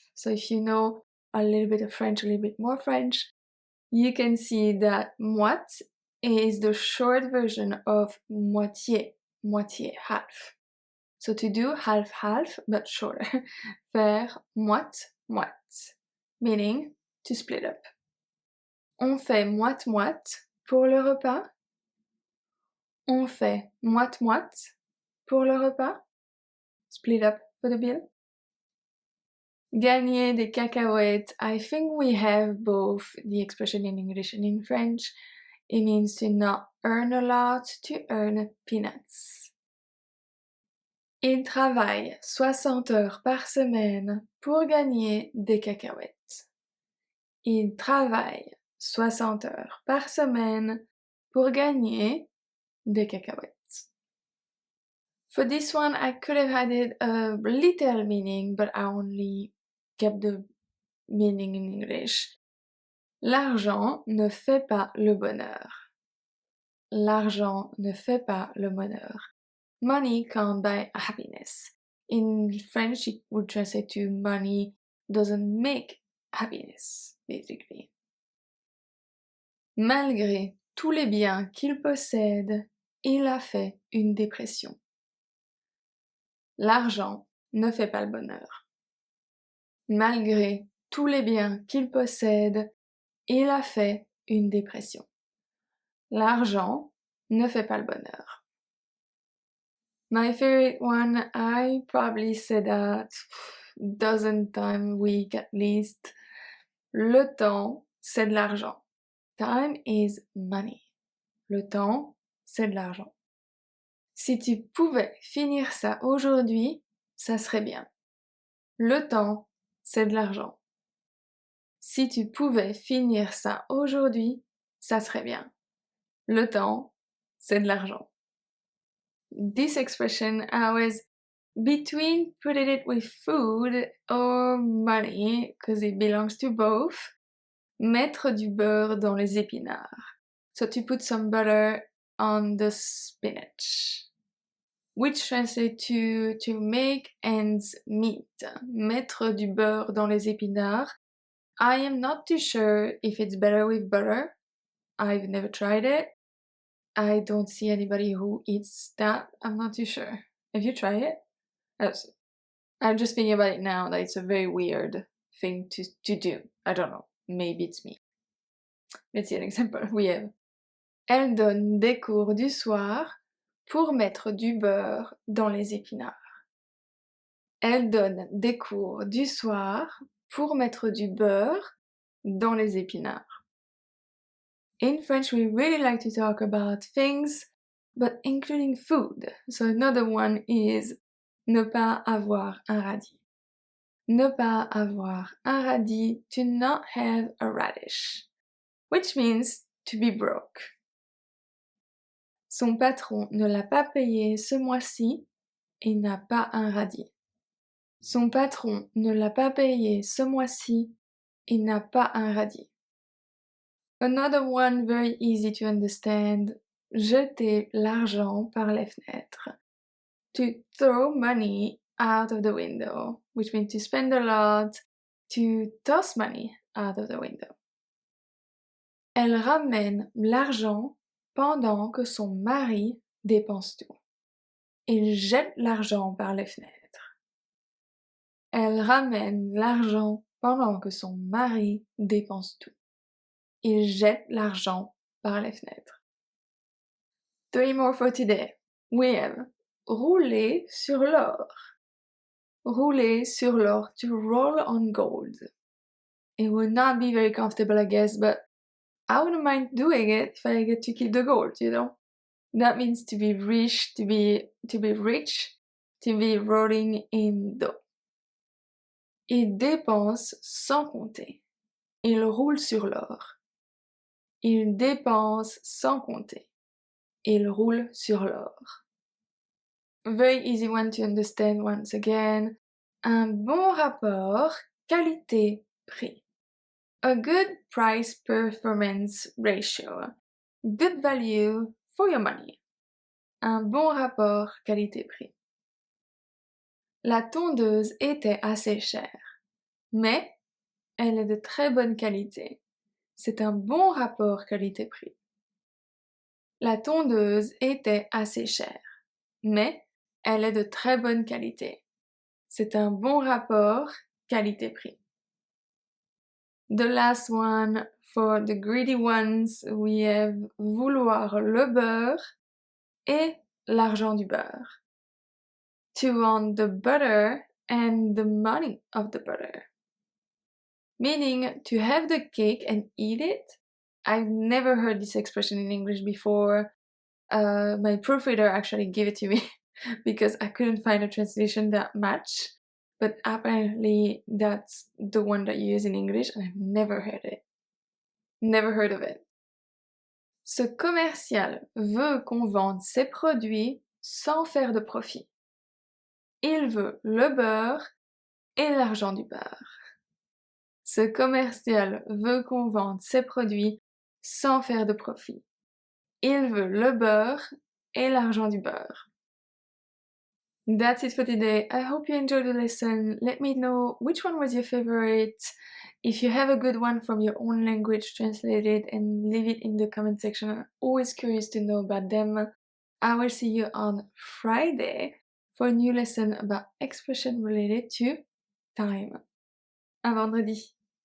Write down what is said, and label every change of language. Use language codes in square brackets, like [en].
[en] So if you know a little bit of French, a little bit more French, you can see that moite is the short version of moitié, moitié, half. So to do half-half, but shorter. [fr] Faire moite-moite, [en] meaning to split up. [fr] On fait moite-moite pour le repas. On fait moite-moite pour le repas. [en] Split up for the bill. [fr] Gagner des cacahuètes. [en] I think we have both the expression in English and in French. It means to not earn a lot, to earn peanuts. [fr] Il travaille 60 heures par semaine pour gagner des cacahuètes. Il travaille 60 heures par semaine pour gagner des cacahuètes. [en] For this one, I could have added a literal meaning, but I only kept the meaning in English. [fr] L'argent ne fait pas le bonheur. l'argent ne fait pas le bonheur. [en] Money can't buy happiness. In French, it would translate to money doesn't make happiness, basically. [fr] Malgré tous les biens qu'il possède, il a fait une dépression. L'argent ne fait pas le bonheur. Malgré tous les biens qu'il possède, il a fait une dépression. L'argent ne fait pas le bonheur. [en] My favorite one, I probably say that dozen times a week at least. [fr] Le temps, c'est de l'argent. [en] Time is money. [fr] Le temps, c'est de l'argent. Si tu pouvais finir ça aujourd'hui, ça serait bien. Le temps, c'est de l'argent. Si tu pouvais finir ça aujourd'hui, ça serait bien. Le temps, c'est de l'argent. [en] This expression, I was between putting it with food or money, because it belongs to both. [fr] Mettre du beurre dans les épinards. [en] So to put some butter on the spinach. Which translates to make ends meet. [fr] Mettre du beurre dans les épinards. [en] I am not too sure if it's better with butter. I've never tried it. I don't see anybody who eats that. I'm not too sure. Have you tried it? I'm just thinking about it now that it's a very weird thing to do. I don't know. Maybe it's me. Let's see an example. We have. [fr] Elle donne des cours du soir pour mettre du beurre dans les épinards. Elle donne des cours du soir pour mettre du beurre dans les épinards. [en] In French, we really like to talk about things, but including food. So another one is [fr] ne pas avoir un radis. Ne pas avoir un radis, [en] to not have a radish, which means to be broke. [fr] Son patron ne l'a pas payé ce mois-ci et n'a pas un radis. Son patron ne l'a pas payé ce mois-ci et n'a pas un radis. [en] Another one very easy to understand. [fr] Jeter l'argent par les fenêtres. [en] To throw money out of the window, which means to spend a lot, to toss money out of the window. [fr] Elle ramène l'argent pendant que son mari dépense tout. Il jette l'argent par les fenêtres. Elle ramène l'argent pendant que son mari dépense tout. Il jette l'argent par les fenêtres. [en] 3 more for today. We have [fr] rouler sur l'or. Rouler sur l'or, [en] to roll on gold. It would not be very comfortable, I guess, but I wouldn't mind doing it if I get to keep the gold, you know? That means to be rich, to be rich, to be rolling in dough. [fr] Il dépense sans compter. Il roule sur l'or. Il dépense sans compter. Il roule sur l'or. [en] Very easy one to understand once again. [fr] Un bon rapport qualité-prix. [en] A good price-performance ratio. Good value for your money. [fr] Un bon rapport qualité-prix. La tondeuse était assez chère, mais elle est de très bonne qualité. C'est un bon rapport qualité-prix. La tondeuse était assez chère, mais elle est de très bonne qualité. C'est un bon rapport qualité-prix. [en] The last one, for the greedy ones, we have [fr] vouloir le beurre et l'argent du beurre. [en] To want the butter and the money of the butter. Meaning to have the cake and eat it. I've never heard this expression in English before. My proofreader actually gave it to me because I couldn't find a translation that matched. But apparently that's the one that you use in English and I've never heard it. Never heard of it. [fr] Ce commercial veut qu'on vende ses produits sans faire de profit. Il veut le beurre et l'argent du beurre. Ce commercial veut qu'on vende ses produits sans faire de profit. Il veut le beurre et l'argent du beurre. [en] That's it for today. I hope you enjoyed the lesson. Let me know which one was your favorite. If you have a good one from your own language, translate it and leave it in the comment section. I'm always curious to know about them. I will see you on Friday for a new lesson about expression related to time. [fr] À vendredi.